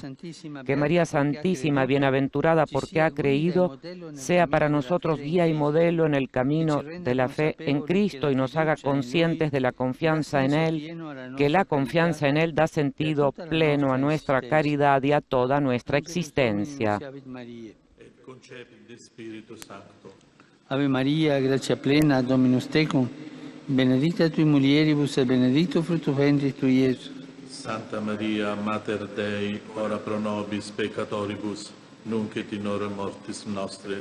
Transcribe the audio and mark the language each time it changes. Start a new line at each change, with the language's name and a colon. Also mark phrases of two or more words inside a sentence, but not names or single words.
Spanish: Que María Santísima, bienaventurada porque ha creído, sea para nosotros guía y modelo en el camino de la fe en Cristo y nos haga conscientes de la confianza en Él, que la confianza en Él da sentido pleno a nuestra caridad y a toda nuestra existencia.
Latin: Ave Maria, gratia plena, Dominus tecum, benedicta tui mulieribus et benedictus fructus ventris tui, Iesus. Santa Maria, Mater Dei, ora pro nobis peccatoribus, nunc et in hora mortis nostre.